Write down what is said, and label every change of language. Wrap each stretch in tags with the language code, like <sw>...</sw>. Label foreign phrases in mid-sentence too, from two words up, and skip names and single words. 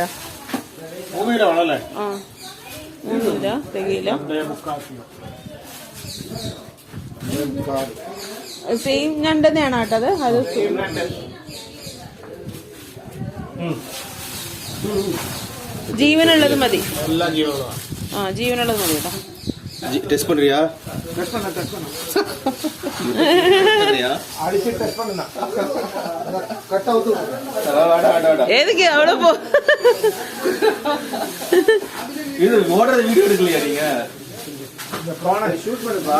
<ml>3 കിലോ ആണല്ലേ? ആ 3 കിലോ തികയില്ല. സെയിം ഞണ്ട് തന്നെയാണ് കേട്ടത്. അത് ജീവനുള്ളത് മതി. ആ ജീവനുള്ളത് മതി കേട്ടോ.</ml> <ta>டெஸ்ட் பண்றியா? எதுக்கு அவ்வளோ போ, இது ஓடுற வீடியோ எடுக்கலையா நீங்க? இந்த ப்ரானை ஷூட் பண்ணுப்பா.</ta>